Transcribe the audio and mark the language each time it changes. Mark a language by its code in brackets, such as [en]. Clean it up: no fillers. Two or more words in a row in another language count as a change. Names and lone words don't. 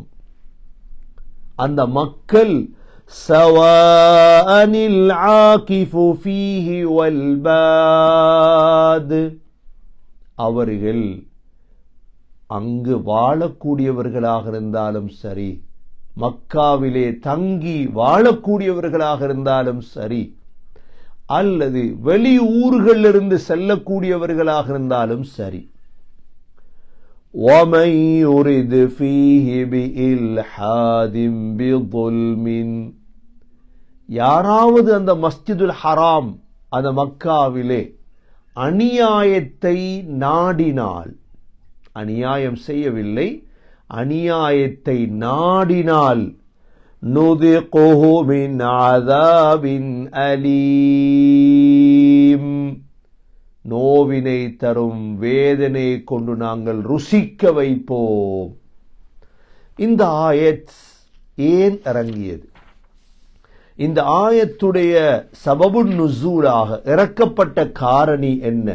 [ta] அந்த மக்கள் [ar] سواء العاكف فيه والباد, [ta] அவர்கள் அங்கு வாழக்கூடியவர்களாக இருந்தாலும் சரி, மக்காவிலே தங்கி வாழக்கூடியவர்களாக இருந்தாலும் சரி, அல்லது வெளியூர்களிலிருந்து செல்லக்கூடியவர்களாக இருந்தாலும் சரி, [ar] وَمَنْ يُرِدْ فِيهِ بِإِلْحَادٍ بِظُلْمٍ, [ta] யாராவது அந்த மஸ்ஜிதுல் ஹராம், அந்த மக்காவிலே அநியாயத்தை நாடினால், அநியாயம் செய்யவில்லை, அநியாயத்தை நாடினால், [ar] نُذِقْهُ مِنْ عَذَابٍ أَلِيمٍ, [ta] நோவினை தரும் வேதனை கொண்டு நாங்கள் ருசிக்க வைப்போம். இந்த ஆயத் ஏன் இறங்கியது? இந்த ஆயத்துடைய [ar] سبب النزول [ta] இறக்கப்பட்ட காரணி என்ன?